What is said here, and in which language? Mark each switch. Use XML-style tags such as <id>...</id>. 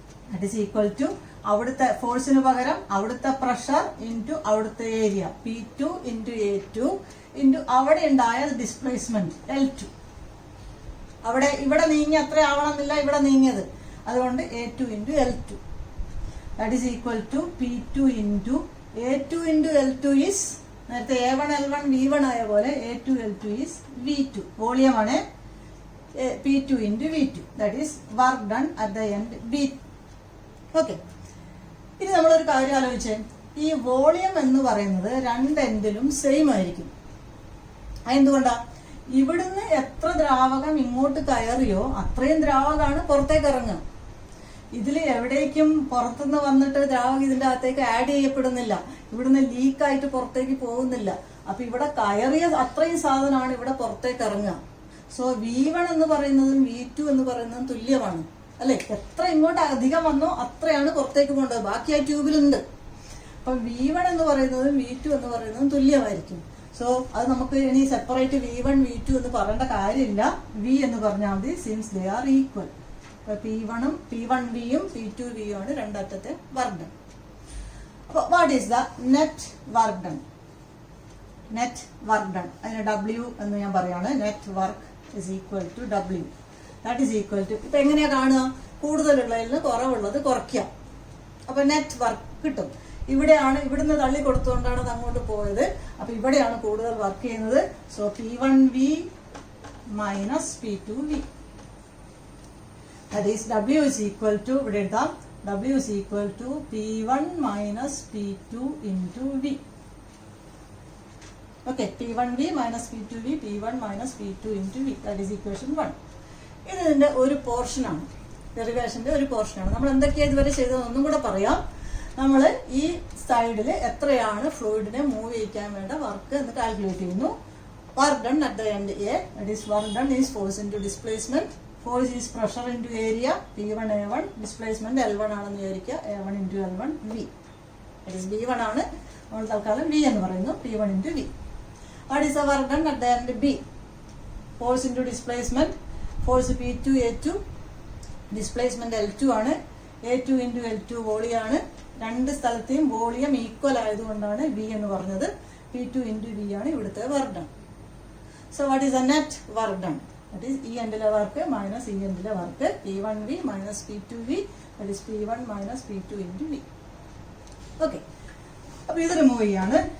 <en>that is equal to</en> <ml>അവിടുത്തെ ഫോഴ്സിന് പകരം അവിടുത്തെ പ്രഷർ ഇൻറ്റു അവിടുത്തെ area P2 into A2 into അവിടെ ഉണ്ടായ ഡിസ്പ്ലേസ്മെന്റ് L2. ഇവിടെ നീങ്ങി അത്ര ആവണമെന്നില്ല, ഇവിടെ നീങ്ങിയത്, അതുകൊണ്ട് A2 into L2.</ml> <en>that is equal to P2 into A2 into L2 is</en> <ml>നേരത്തെ A1 L1 V1 ആയ പോലെ</ml> <en>A2 L2 is V2. വോളിയമാണ് P2 into V2. That is work done at the end B.</en> <ml>Okay, ഇനി നമ്മളൊരു കാര്യം ആലോചിച്ചേ. ഈ volume എന്ന് പറയുന്നത് രണ്ട് എൻഡിലും സെയിം ആയിരിക്കും. അതെന്തുകൊണ്ടാ? ഇവിടുന്ന് എത്ര ദ്രാവകം ഇങ്ങോട്ട് കയറിയോ അത്രയും ദ്രാവകമാണ് പുറത്തേക്ക് ഇറങ്ങുക. ഇതിൽ എവിടേക്കും പുറത്തുനിന്ന് വന്നിട്ട് ദ്രാവകം ഇതിന്റെ അകത്തേക്ക് ആഡ് ചെയ്യപ്പെടുന്നില്ല, ഇവിടുന്ന് ലീക്കായിട്ട് പുറത്തേക്ക് പോകുന്നില്ല. അപ്പൊ ഇവിടെ കയറിയ അത്രയും സാധനമാണ് ഇവിടെ പുറത്തേക്ക് ഇറങ്ങുക. സോ V1 എന്ന് പറയുന്നതും V2 എന്ന് പറയുന്നതും തുല്യമാണ് അല്ലെ. എത്ര ഇങ്ങോട്ട് അധികം വന്നോ അത്രയാണ് പുറത്തേക്ക് പോകേണ്ടത്, ബാക്കി ആ ട്യൂബിലുണ്ട്. അപ്പൊ V1 എന്ന് പറയുന്നതും V2 എന്ന് പറയുന്നതും തുല്യമായിരിക്കും. സോ അത് നമുക്ക് ഇനി സെപ്പറേറ്റ് V1 V2 എന്ന് പറയേണ്ട കാര്യമില്ല, V എന്ന് പറഞ്ഞാൽ മതി,</ml> <en>Since they are equal.</en> <ml>അപ്പൊ P1Vയും P2Vയും ആണ് രണ്ടറ്റത്തെ വർക്ക് ഡൺ.</ml> <en>അപ്പൊ what is the net work done? Net work done,</en> <ml>അതിന് W എന്ന് ഞാൻ പറയാണ്.</ml> <en>Net work is equal to W. That is equal to,</en> <ml>ഇപ്പൊ എങ്ങനെയാ കാണുക? കൂടുതലുള്ളതിൽ നിന്ന് കുറവുള്ളത് കുറയ്ക്കാം. അപ്പൊ നെറ്റ് വർക്ക് കിട്ടും. ഇവിടുന്ന് തള്ളി കൊടുത്തുകൊണ്ടാണ് അത് അങ്ങോട്ട് പോയത്. അപ്പൊ ഇവിടെയാണ് കൂടുതൽ വർക്ക് ചെയ്യുന്നത്.</ml> <en>So P1V minus P2V. That is W is equal to,</en> <ml>ഇവിടെ എഴുതാം,</ml> <en>W is equal to P1 minus P2 into V. Okay, P1V minus P2V, P1 minus P2 into V. That is equation 1.</en> <ml>ഇതിന്റെ ഒരു പോർഷനാണ്, ഡെറിവേഷന്റെ ഒരു പോർഷനാണ്. നമ്മൾ എന്തൊക്കെയാണ് ഇതുവരെ ചെയ്തത് ഒന്നും കൂടെ പറയാം. നമ്മൾ ഈ സൈഡിൽ എത്രയാണ് ഫ്ലൂയിഡിനെ മൂവ് ചെയ്യിക്കാൻ വേണ്ട വർക്ക് എന്ന് കാൽക്കുലേറ്റ് ചെയ്യുന്നു.</ml> <en>Work done at the end A, that is work done is force into displacement. Force is pressure into area P1 A1, displacement L1</en> <ml>ആണെന്ന് വിചാരിക്കുക.</ml> <en>A1 into L1 V. That is V1 ആണ്,</en> <ml>നമ്മൾ തൽക്കാലം V എന്ന് പറയുന്നു.</ml> <en>P1 ഇൻറ്റു V. What is the work done at the end B? Force into displacement. Force P2 A2, displacement L2 ആണ്. A2 into L2 വോളിയാണ്.</en> <ml>രണ്ട് സ്ഥലത്തെയും volume equal ആയതുകൊണ്ടാണ് V എന്ന് പറഞ്ഞത്.</ml> <en>P2 into V ആണ് ഇവിടുത്തെ work done. So what is the net work done? That is ഈ എൻഡിലെ work minus ഈ എൻഡിലെ work. P1V minus P2V, that is P1 minus P2 into V. Okay,</en> <ml>അപ്പൊ ഇത് remove ചെയ്യാണ്.</ml>